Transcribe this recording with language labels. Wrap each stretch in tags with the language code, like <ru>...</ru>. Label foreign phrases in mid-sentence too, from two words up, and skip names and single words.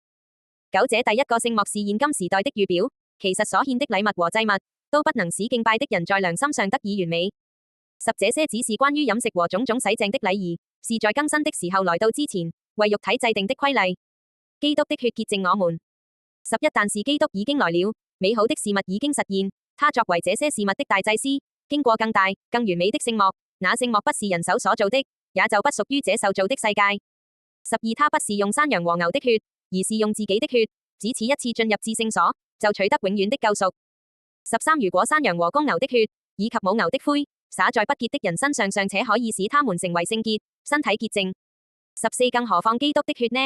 <zh>九這第一個聖幕是現今時代的預表，其實所獻的禮物和祭物都不能使敬拜的人在良心上得以完美。十這些只是關於飲食和種種洗淨的禮儀，是在更新的時候來到之前為肉體制定的規例。基督的血潔淨我們。11但是基督已經來了，美好的事物已經實現，他作為這些事物的大祭司，經過更大更完美的聖幕，那聖幕不是人手所造的，也就不屬於這受造的世界。12他不是用山羊和牛的血，而是用自己的血，只此一次進入至聖所，就取得永遠的救贖。13如果山羊和公牛的血，以及母牛的灰，灑在不潔的人身上，尚且可以使他們成為聖潔，身體潔淨。14更何況基督的血呢？</zh>